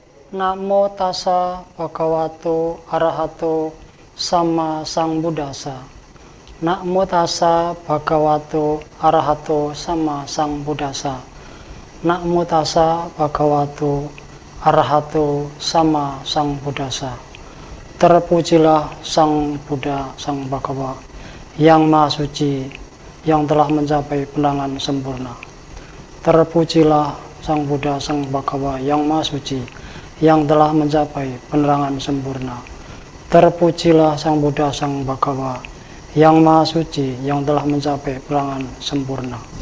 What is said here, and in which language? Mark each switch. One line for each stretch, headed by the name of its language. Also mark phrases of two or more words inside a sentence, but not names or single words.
Pali: Namo tassa bhagavato arahato sama sang buddhassa. Namo tassa bhagavato arahato sama sang buddhassa. Namo tassa bhagavato arahato sama sang buddhassa.
Indonesian: Terpujilah sang Buddha, sang Bhagawa, yang maha suci, yang telah mencapai penerangan sempurna. Terpujilah sang Buddha, sang Bhagawa, yang maha suci, yang telah mencapai penerangan sempurna. Terpujilah sang Buddha, sang Bhagawa, yang maha suci, yang telah mencapai penerangan sempurna.